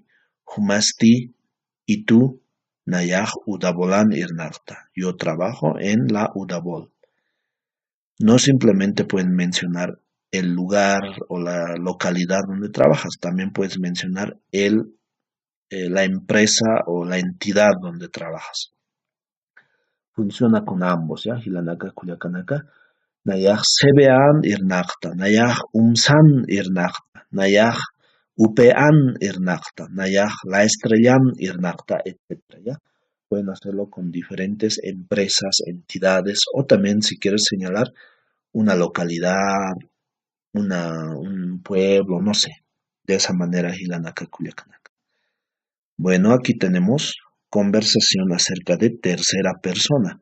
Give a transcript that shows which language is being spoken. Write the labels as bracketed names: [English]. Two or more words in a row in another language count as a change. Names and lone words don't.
[Spanish] Humasti, ¿y tú? [Aymara] Nayaj Udabolan Irnakta, [Spanish] yo trabajo en la Udabol. No simplemente pueden mencionar el lugar o la localidad donde trabajas, también puedes mencionar la empresa o la entidad donde trabajas. Funciona con ambos, ¿ya? [Aymara] Hilanaka, Culiacanaka. Nayaj sebean irnakta, nayaj umsan irnakta, nayaj upean irnakta, nayaj la estrellan irnakta, etc. ¿Ya? [Spanish] Pueden hacerlo con diferentes empresas, entidades, o también si quieres señalar una localidad, un pueblo, no sé. De esa manera, [Aymara] Hilanaka, Culiacanaka. [Spanish] Bueno, aquí tenemos conversación acerca de tercera persona.